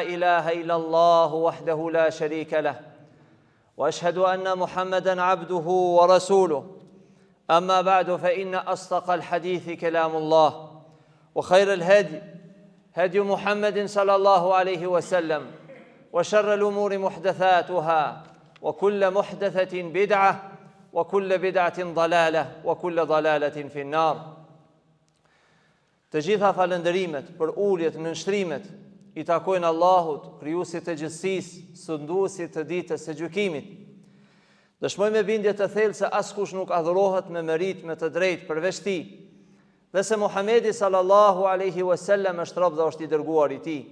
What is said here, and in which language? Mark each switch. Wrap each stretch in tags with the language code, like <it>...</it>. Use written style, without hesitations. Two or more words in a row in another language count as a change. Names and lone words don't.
<ar>إله إلا الله وحده لا شريك له واشهد أن محمدا عبده ورسوله أما بعد فإن أصدق الحديث كلام الله وخير الهدي هدي محمد صلى الله عليه وسلم وشر الأمور محدثاتها وكل محدثة بدعة وكل بدعة ضلالة وكل ضلالة في النار.</ar> <sq>Të gjitha falëndërimet për uljet në nshtrimet i takojnë Allahut, krijuesit të gjithësisë, sunduesit të ditës së gjykimit. Dëshmoj me bindje të thellë se askush nuk adhurohet me merit me të drejtë përveç Tij, dhe se Muhamedi</sq> <ar>صلى الله عليه وسلم</ar> <sq>është rob dhe është i dërguar i Tij.</sq>